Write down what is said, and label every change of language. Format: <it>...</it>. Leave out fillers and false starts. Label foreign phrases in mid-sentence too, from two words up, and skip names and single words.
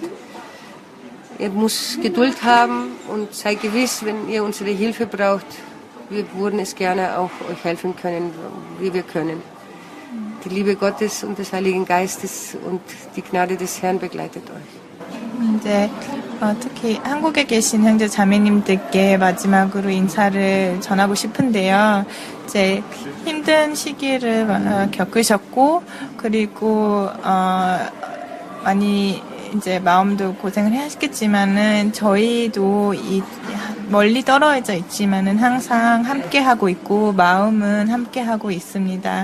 <de>Ihr müsst Geduld haben und seid gewiss, wenn ihr unsere Hilfe braucht, wir würden es gerne auch euch helfen können, wie wir können. Die Liebe Gottes und des Heiligen Geistes und die Gnade des Herrn begleitet euch.</de> <ko>이제 특히 한국에 계신 형제 자매님들께 마지막으로 인사를 전하고 싶은데요. 이제 힘든 시기를 겪으셨고, 그리고 많이 이제 마음도 고생을 하셨겠지만은, 저희도 멀리 떨어져 있지만은 항상 함께 하고 있고 마음은 함께 하고 있습니다.</ko>